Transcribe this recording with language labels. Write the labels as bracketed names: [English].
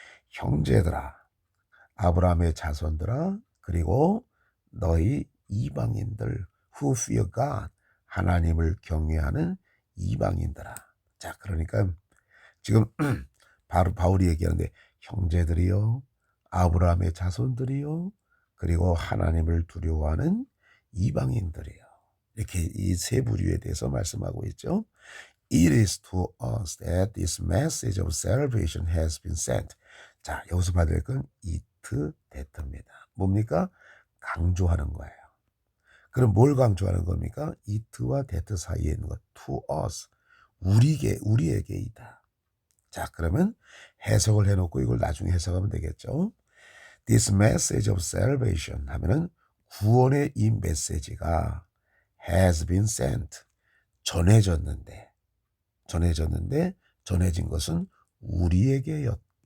[Korean] 형제들아, 아브라함의 자손들아, 그리고 너희 이방인들 [English] who fear God, [Korean] 하나님을 경외하는 이방인들아. 자, 그러니까 지금 바로 바울이 얘기하는데 형제들이요, 아브라함의 자손들이요, 그리고 하나님을 두려워하는 이방인들이요. 이렇게 이 세 부류에 대해서 말씀하고 있죠. [English] It is to us that this message of salvation has been sent. [Korean] 자, 여기서 받을 건 it, that입니다. 뭡니까? 강조하는 거예요. 그럼 뭘 강조하는 겁니까? it와 that 사이에 있는 것. [English] to us. [Korean] 우리에게이다. 자, 그러면 해석을 해놓고 이걸 나중에 해석하면 되겠죠. [English] This message of salvation [Korean] 하면은 구원의 이 메시지가 [English] has been sent. [Korean] 전해졌는데 전해진 것은 우리에게이다.